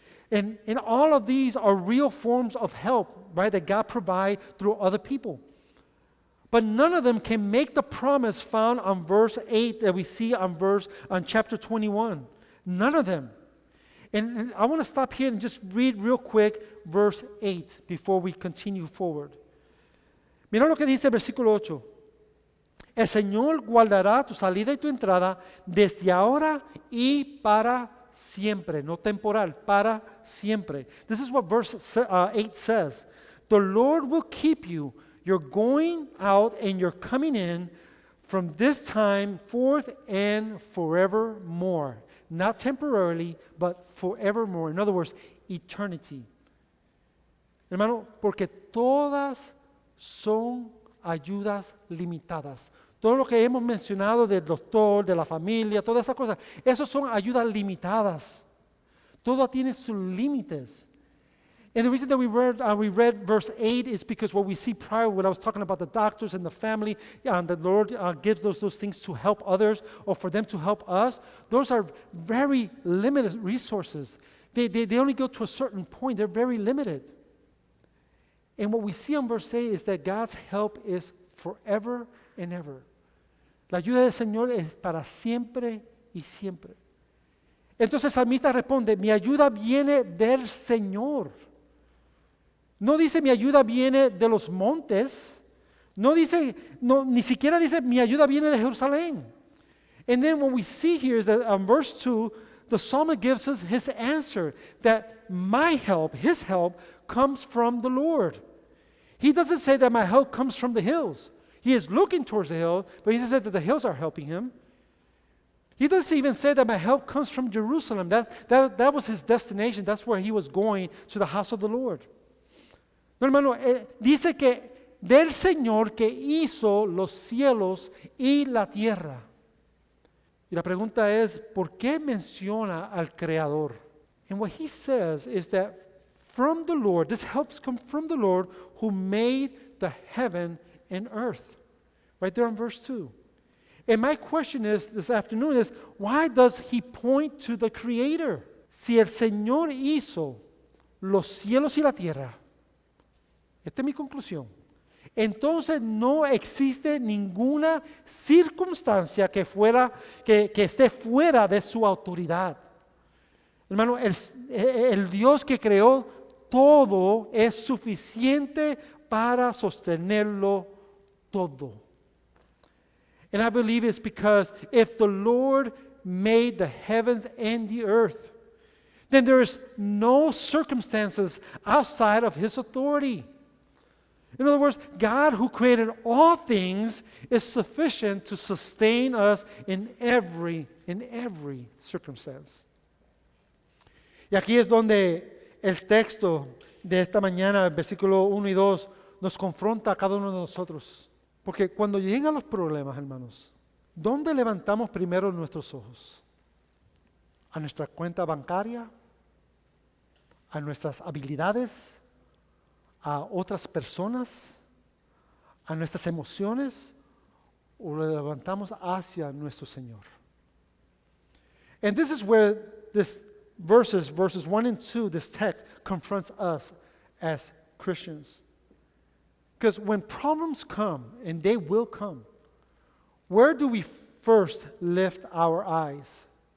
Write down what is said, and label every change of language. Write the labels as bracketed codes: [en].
[en] And all of these are real forms of help, right, that God provides through other people. But none of them can make the promise found on verse 8 that we see on chapter 21. None of them. And I want to stop here and just read real quick verse 8 before we continue forward. [es] Mira lo que dice el versículo 8. El Señor guardará tu salida y tu entrada desde ahora y para siempre, no temporal, para siempre. [en] This is what verse 8 says. The Lord will keep you, your going out and your coming in from this time forth and forevermore. Not temporarily, but forevermore. In other words, eternity. [es] Hermano, porque todas son ayudas limitadas. Todo lo que hemos mencionado del doctor, de la familia, todas esas cosas, esos son ayudas limitadas. Todo tiene sus límites. [en] And the reason that we read verse 8 is because what we see prior, when I was talking about the doctors and the family, and the Lord gives those things to help others or for them to help us, those are very limited resources. They only go to a certain point. They're very limited. And what we see on verse 8 is that God's help is forever and ever. [es] La ayuda del Señor es para siempre y siempre. Entonces el salmista responde, mi ayuda viene del Señor. No dice mi ayuda viene de los montes. Ni siquiera dice mi ayuda viene de Jerusalén. [en] And then what we see here is that on verse 2, the psalmist gives us his answer, that my help, his help, comes from the Lord. He doesn't say that my help comes from the hills. He is looking towards the hill, but he said that the hills are helping him. He doesn't even say that my help comes from Jerusalem. That was his destination. That's where he was going, to the house of the Lord. [es] No, hermano, dice que del Señor que hizo los cielos y la tierra. Y la pregunta es, ¿por qué menciona al Creador? [en] And what he says is that from the Lord, this helps come from the Lord who made the heaven and earth. Right there in verse 2. And my question is, this afternoon is, why does he point to the Creator? [es] Si el Señor hizo los cielos y la tierra, esta es mi conclusión, entonces no existe ninguna circunstancia que esté fuera de su autoridad. Hermano, el Dios que creó todo es suficiente para sostenerlo todo. [en] And I believe it's because if the Lord made the heavens and the earth, then there is no circumstances outside of His authority. In other words, God who created all things is sufficient to sustain us in every circumstance. [es] Y aquí es donde el texto de esta mañana, el versículo 1 y 2, nos confronta a cada uno de nosotros. Porque cuando llegan los problemas, hermanos, ¿dónde levantamos primero nuestros ojos? ¿A nuestra cuenta bancaria? ¿A nuestras habilidades? ¿A otras personas? ¿A nuestras emociones? ¿O lo levantamos hacia nuestro Señor? [en] And this is where this verses 1 and 2, this text confronts us as Christians. Because when problems come, and they will come, where do we first lift our eyes?